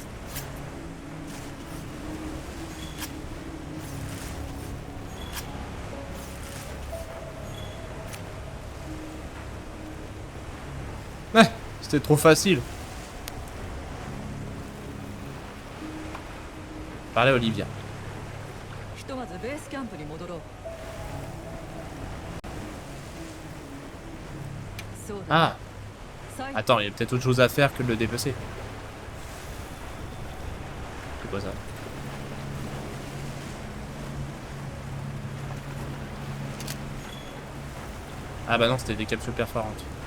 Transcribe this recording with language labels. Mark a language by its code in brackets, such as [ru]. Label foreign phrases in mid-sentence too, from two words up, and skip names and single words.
[fr] Ouais, c'était trop facile. Parlez à Olivia. [ja] ひとまずベースキャンプに戻ろう。そうだ。 [fr] Ah, attends, il y a peut-être autre chose à faire que de le dépecer. C'est quoi ça? Ah bah non, c'était des capsules perforantes.